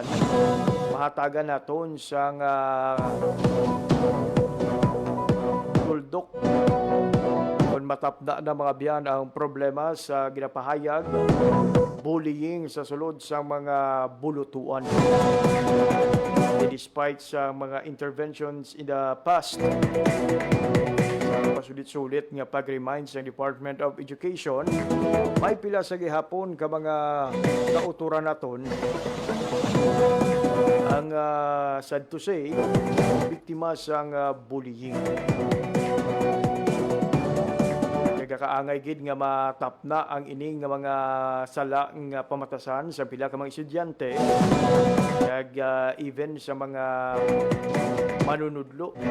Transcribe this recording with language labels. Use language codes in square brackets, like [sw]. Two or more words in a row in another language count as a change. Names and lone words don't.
[hil] Mahatagan naton sa tuldok kung matapda na mga biyan ang problema sa ginapahayag bullying sa sulod sa mga bulutuan. [en] Despite [hil] sa mga [en] interventions in the past, [hil] pasulit-sulit nga pag-remind sa Department of Education, may pila sa gihapon ka mga kauturan naton ang [en] sad to say [hil] biktima sang bullying. Kaangay gid nga matapna ang ining nga mga sala nga pamatasan sa pila ka mga estudyante kag even sa mga manunudlo.